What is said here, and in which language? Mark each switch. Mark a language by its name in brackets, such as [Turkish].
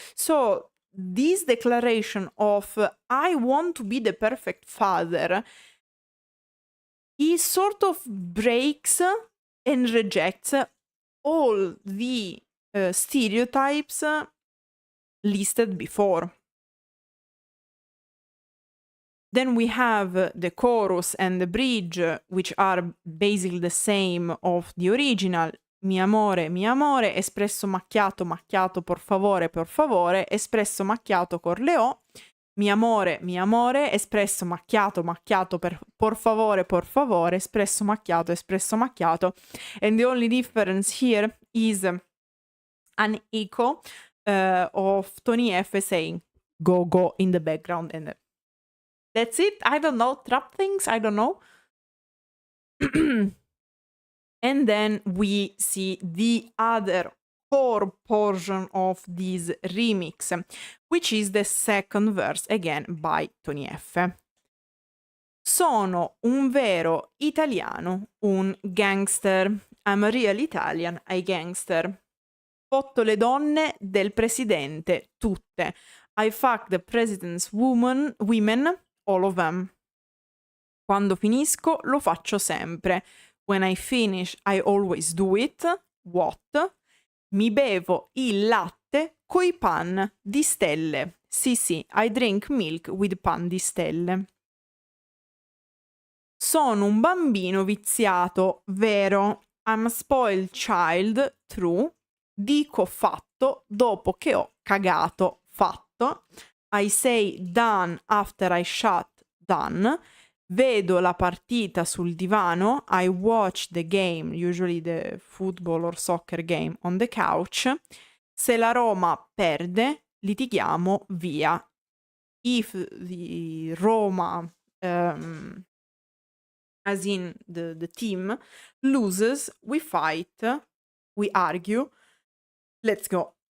[English] So this declaration of I want to be the perfect father, he sort of breaks and rejects all the stereotypes listed before. Then we have the chorus and the bridge, which are basically the same of the original. [Italian] Mi amore, espresso macchiato, macchiato, por favore, espresso macchiato con le O. Mi amore, espresso macchiato, macchiato, por favore, espresso macchiato. [English] And the only difference here is an echo of Tony Effe saying, go in the background. And that's it. I don't know. Trap things. I don't know. And then we see the other core portion of this remix, which is the second verse, again by Tony Effe. [Italian] Sono un vero italiano, un gangster. [English] I'm a real Italian, a gangster. [Italian] Fotto le donne del presidente, tutte. [English] I fuck the president's women, all of them. [Italian] Quando finisco, lo faccio sempre. [English] When I finish, I always do it. What? [Italian] Mi bevo il latte coi pan di stelle. [English] Sì, I drink milk with pan di stelle. [Italian] Sono un bambino viziato, vero. [English] I'm a spoiled child, true. [Italian] Dico fatto dopo che ho cagato, fatto. [English] I say done after I shut, done. [Italian] Vedo la partita sul divano. [English] I watch the game, usually the football or soccer game, on the couch. [Italian] Se la Roma perde, litighiamo via. [English] If the Roma, as in the team, loses, we fight, we argue. Let's go.